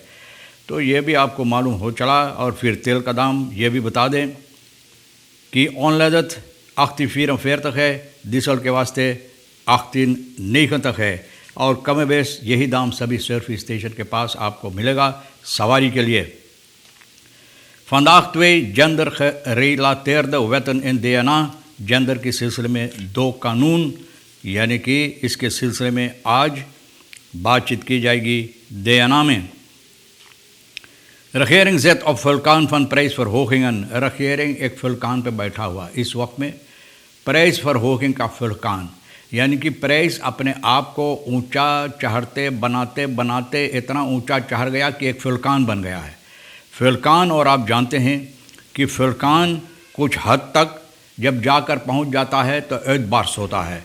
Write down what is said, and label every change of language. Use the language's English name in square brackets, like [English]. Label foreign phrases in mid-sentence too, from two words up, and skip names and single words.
[Hindi] तो ये भी आपको मालूम हो चला। और फिर तेल का दाम ये भी बता दें कि ऑनलादत 48,40 है, डीजल के वास्ते 18,9 है। और कम बेस यही दाम सभी सर्विस स्टेशन के पास आपको मिलेगा सवारी के लिए। [Dutch] Vandaag 2 gender gerelateerde wetten in DNA। [Hindi] जेंडर के सिलसिले में 2 कानून, यानी कि इसके सिलसिले में आज बातचीत की जाएगी DNA में। [Dutch] Regering zet op vulkaan van prijsverhogingen। [Hindi] regering एक vulkaan पे बैठा हुआ इस वक्त में, prijsverhoging का vulkaan, यानी कि प्राइस अपने आप को ऊंचा चढ़ते बनाते बनाते इतना ऊंचा चढ़ गया कि एक vulkaan बन गया है। vulkaan, और आप जानते हैं कि vulkaan कुछ हद तक जब जाकर पहुंच जाता है तो एतबार होता है।